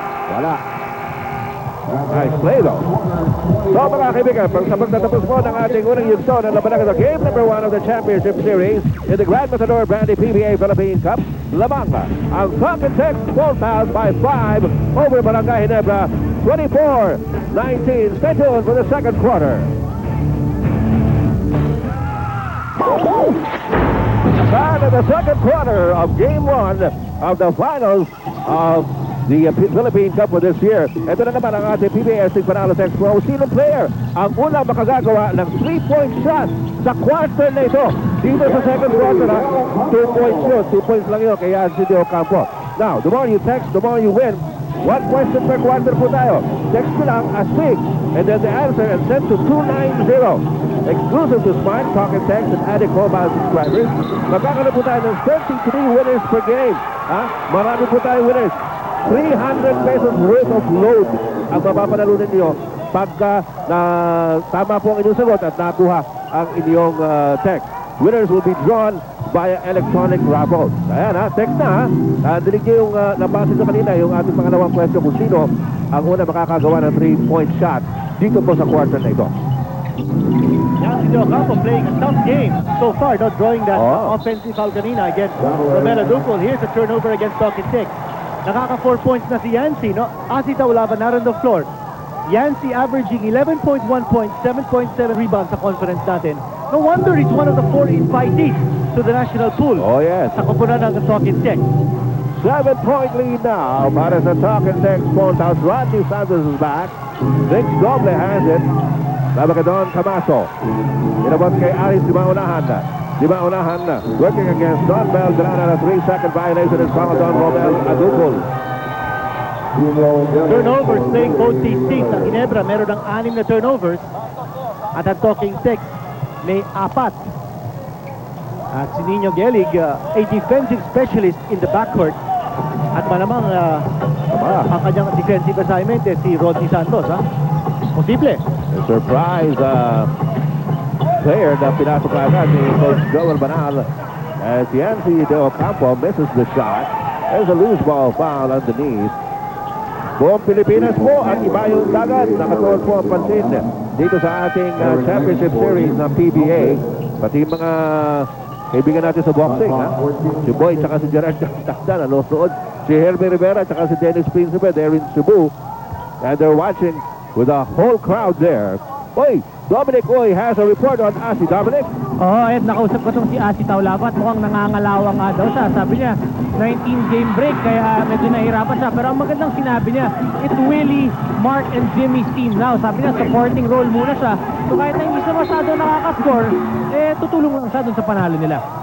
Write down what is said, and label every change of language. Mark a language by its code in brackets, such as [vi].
[tl] Wala. [en] Nice play though. [tl] So mga kaibigan, sa pagtatapos po ng ating unang yugto ng labanang ito, [en] game number 1 of the championship series in the Grand Matador Brandy PBA Philippine Cup, [tl] lamang ang Talking Tex Bulldogs [en] by 5 over [tl] Barangay Ginebra, 24-19. [en] Stay tuned for the second quarter. Start of the second quarter of game 1 of the finals of the Philippine Cup for this year. [tl] Ito na naman ang ating PBA Panalo Tex Pro. Sinong player ang unang makagagawa ng 3-point shot sa quarter na ito? Dito sa second quarter, 2 points yun. 2 points lang yun kay Yancy De Ocampo. [en] Now, the more you text, the more you win. One question per quarter po tayo. Text [tl] ko lang, [en] astig, and then the answer and send to 290. Exclusive to Smart, Talk and Text and Addict Mobile subscribers. [tl] Magkakaroon po tayo ng 33 winners per game. Marami po tayo winners. 300 pesos worth of load ang mapapanalunan niyo pagka tama po ang inyong sagot at nakuha ang inyong text. [en] Winners will be drawn via electronic raffle. [tl] Ayan text na dinig niyo yung nabasa nyo kanina, yung ating pangalawang question kung sino ang una makakagawa ng 3-point shot dito po sa quarter na ito. [en] Yancy De Ocampo playing a tough game so far, not drawing that offensive foul [tl] kanina [en] against Romel Adukul. Here's a turnover against Talking Tex. [tl] Nakaka 4 points na si Yancy, no? [en] Asi Taulava na rin the floor. Yancy averaging 11.1 points, 7.7 rebounds [tl] sa conference natin. [en] No wonder he's one of the 4 invitees to the national pool. Oh yes. [tl] Sa kupunan ng Talking Tex. [en] 7-point lead now [tl] para sa [en] Talking Tex Bulldogs. Rodney Santos is back. Nick Doble has it. [tl] Laban kay Don Camaso. Inabot kay Aris Di Maunahan na. [en] Working against Don Belgrana. A 3-second violation is fouled on Romel Adukul. Turnovers playing both these teams. [tl] Ang Ginebra meron ng 6 na turnovers. At ang Talking Tex may 4. [en] At si Nino Gelig, a defensive specialist in the backcourt. [tl] At malamang ang kanyang defensive assignment si Rodney Santos. Posible. [en] A surprise player [tl] na pinasok agad ni [en] Coach Joel Banal as Yancy De Ocampo misses the shot. There's a loose ball foul underneath. [tl] Buong Pilipinas po at iba yung dagat. Nakatuon po ang pansin dito sa ating championship series ng PBA. Pati mga kaibigan natin sa boxing. Si Boy tsaka si Gerard Takda nanonood. Si Hermie Rivera tsaka si Dennis Principe. [en] They're in Cebu. And they're watching with a whole crowd there. Oy, Dominic Oy has a report on Asi. Dominic? [tl] Ed, nakausap ko itong si Asi Taulava at mukhang nangangalawa nga daw siya. Sabi niya, 19-game break, kaya medyo nahirapan siya. Pero ang magandang sinabi niya, [en] it's Willie, Mark, and Jimmy's team now. [tl] Sabi niya, supporting role muna siya. So kahit na hindi siya masyado nakaka-score, tutulong lang siya dun sa panalo nila.